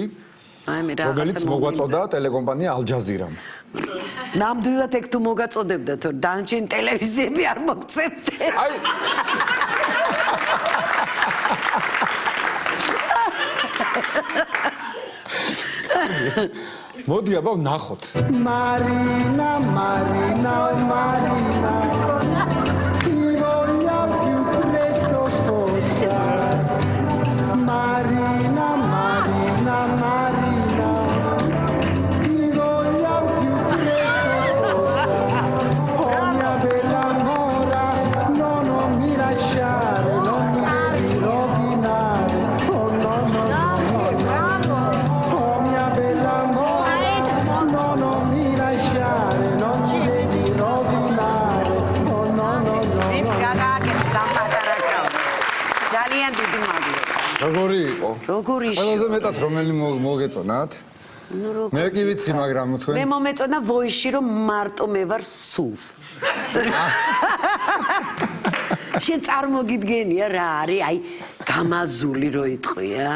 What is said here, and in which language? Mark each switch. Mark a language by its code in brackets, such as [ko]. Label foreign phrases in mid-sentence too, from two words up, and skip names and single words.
[ka] რომელიც მოგვაწოდა ტელეკომპანია ალჯაზირამ. ნამდვილად ეგ თუ მოგაწოდებდა თუ დანარჩენი ტელევიზიები არ მოგწევდე. აი მოდი აბა ვნახოთ. [it] Marina, Marina, Marina. Ti voglio più presto sposare. Marina, Marina, Marina. Ti voglio più presto sposare. Oh mia bella mora, no, non mi lasciare, non mi devi rovinare. Oh no, no, no, no. Oh mia bella mora, no, non mi lasciare, non mi devi rovinare. Oh no, no, no. [ka] ძალიან დიდი მადლობა. როგორი იყო? როგორი იყო? ყველაზე მეტად რომელი მოგეწონათ? მე კი ვიცი, მაგრამ თქვენ მე მომეწონა ვოიში რომ მარტო მე ვარ სულ. შენ წარმოგიდგენია რა არის, აი გამაზული რო იტყვია.